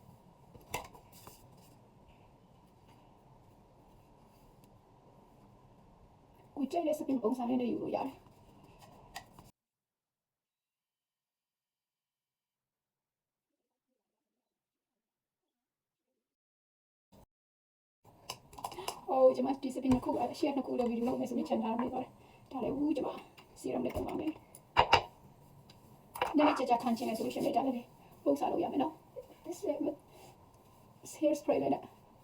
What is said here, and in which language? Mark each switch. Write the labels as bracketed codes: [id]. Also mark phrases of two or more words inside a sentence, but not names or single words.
[my] ကိုကြိုက်တဲ့ spin ပုံစံလေးနဲ့ယူလို့ရတယ်ကျွန်မဒီ spin တစ်ခုအရှေ့နှစ်ခုလောက်ဗီဒီယိုလုပ်မယ်ဆိုပြီးချန်ထားနေပါတယ်ဒါလည်းဦးကျွန်မ serum လေးတုံးပါမယ်နည်းနည်းကြာခံချင်တယ်ဆိုလို့ရှိရင်ဒါလည်းပုံစံလုပ်ရမယ်နော် [en] this hair spray [my] လေးနဲ့